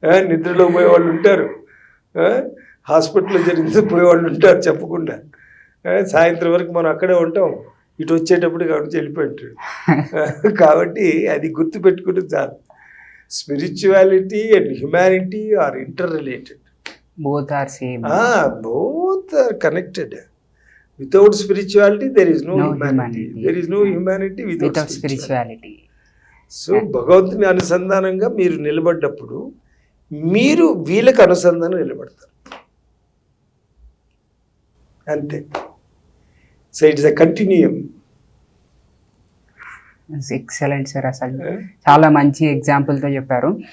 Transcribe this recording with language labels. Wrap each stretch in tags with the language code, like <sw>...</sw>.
<te>నిద్రలో పోయేవాళ్ళు ఉంటారు, హాస్పిటల్లో జరిగితే పోయేవాళ్ళు ఉంటారు చెప్పకుండా. సాయంత్రం వరకు మనం అక్కడే ఉంటాం, ఇటు వచ్చేటప్పుడు కాబట్టి వెళ్ళిపోయి ఉంటాడు. కాబట్టి అది గుర్తుపెట్టుకుంటే చాలు.</te> <en>Spirituality and humanity are interrelated. Both are same. Both are connected. Without spirituality, there is no humanity. There is no humanity without spirituality.</en> <te>So, భగవంతుని అనుసంధానంగా మీరు నిలబడ్డప్పుడు మీరు వీళ్ళకి అనుసంధానం నిలబడతారు, అంతే.</te> <en>So it's a continuum.</en> <te>Excellent sir, అసలు చాలా మంచి ఎగ్జాంపుల్తో చెప్పారు.</te>